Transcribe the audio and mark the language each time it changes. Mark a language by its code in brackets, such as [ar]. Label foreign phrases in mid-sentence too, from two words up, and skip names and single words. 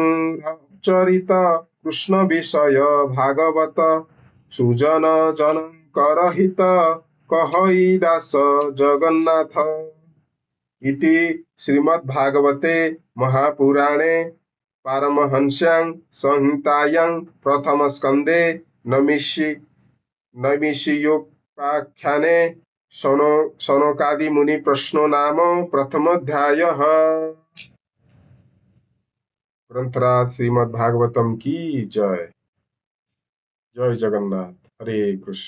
[or] ଚରିତ କୃଷ୍ଣ ବିଷୟ ଭାଗବତ ସୁଜନ ଜନଙ୍କର ହିତ କହଇ ଦାସ ଜଗନ୍ନାଥ [sa] ଇତି ଶ୍ରୀମଦ୍ଭାଗବତେ ମହାପୁରାଣେ ପାରମହଂସ୍ୟାଂ ସଂହିତାୟାଂ ପ୍ରଥମ ସ୍କନ୍ଧେ ନୈମିଷିକୋପାଖ୍ୟାନେ ସନକାଦି मुनि प्रश्नो नाम प्रथमोऽध्यायः। [hi] ग्रंथराज श्रीमद्भागवतम की जय। जय जगन्नाथ। हरे कृष्ण।